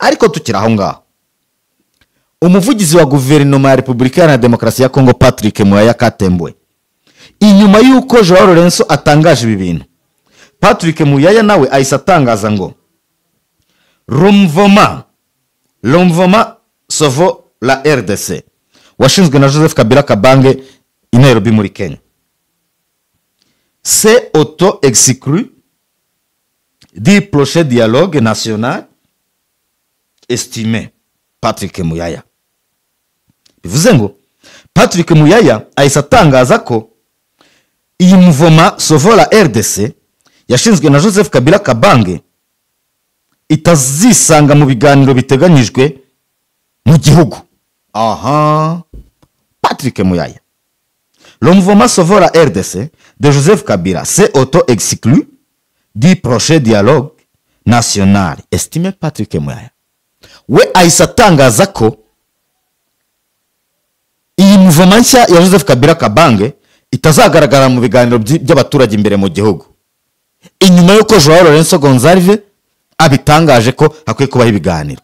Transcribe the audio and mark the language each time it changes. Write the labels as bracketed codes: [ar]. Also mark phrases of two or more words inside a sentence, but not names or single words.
[rw] Ariko tukira aho ngaho, umuvugizi wa guverinoma ya Repubulika ya Demokarasi ya Kongo Patrick Muyaya Katembwe, inyuma y'uko Joao Lorenzo atangaje ibi bintu, Patrick Muyaya nawe ahise atangaza ngo [fr] L'Mouvement Sauve la RDC [rw] washinzwe na Joseph Kabila Kabange i Nairobi muri Kenya [fr] s'est auto-exclu du prochain dialogue national estimé. [rw] Patrick Muyaya bivuze ngo Patrick Muyaya ahise atangaza ko iyi Mouvement Sauve la RDC yashinzwe na Joseph Kabila Kabange itazisanga mu biganiro biteganyijwe mu gihugu. Aha, Patrick Muyaya. [fr] Le Mouvement Sauve la RDC de Joseph Kabila s'est auto-exclu du prochain dialogue national estimé. [rw] Patrick Muyaya we ahise atangaza ko iyi mouvement nshya ya Joseph Kabila Kabange itazagaragara mu biganiro by'abaturage imbere mu gihugu, inyuma y'uko Joao Lorenzo Gonzalve abitangaje ko hakwiye kubaho ibiganiro.